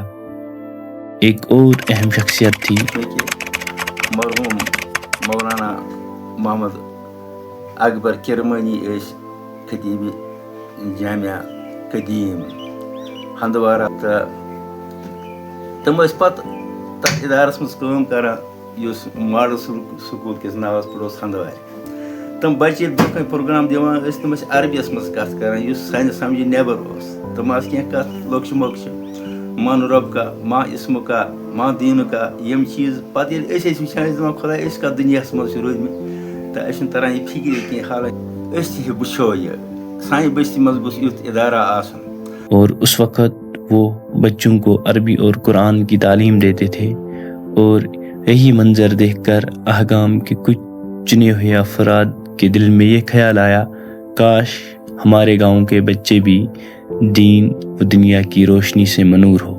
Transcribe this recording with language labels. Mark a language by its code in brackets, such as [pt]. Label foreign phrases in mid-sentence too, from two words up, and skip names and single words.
[ur] ایک اور اہم شخصیت تھی [ks] مرحوم مولانا محمد اکبر کرمانی، خطیب جامعہ قدیم ہندوارہ، تم پتہ تک ادارس مز کام کران یس ماڈل سکول کس ناوس پہ ہندوارِ۔ تم بچے برونٛہہ کن پروگرام دِوان ٲسۍ، تم عربیس مز کتھ کران یس سانہِ سمجھِ نیبر اوس۔ تم کینٛہہ کتھ لۄکچہِ مۄکچہِ، [ar] من رب کا، ماں اسم کا، ماں دین کا، [ks] یم چیز پتہ ییٚلہِ أسۍ ٲسۍ وٕچھان، أسۍ دپان خۄدا أسۍ کتھ دُنیاہس منٛز چھِ روٗدمٕتۍ، تہٕ اَسہِ چھُنہٕ تران یہِ فِکری کینٛہہ، حالانکہ أسۍ تہِ وٕچھو یہِ سانہِ بستی منٛز گوٚژھ یُتھ ادارہ آسُن۔ [ur] اور اس وقت وہ بچوں کو عربی اور قرآن کی تعلیم دیتے تھے، اور یہی منظر دیکھ کر آگام کے کچھ چنے ہوئے افراد کے دل میں یہ خیال آیا، کاش ہمارے گاؤں کے بچے بھی دین و دنیا کی روشنی سے منور ہو۔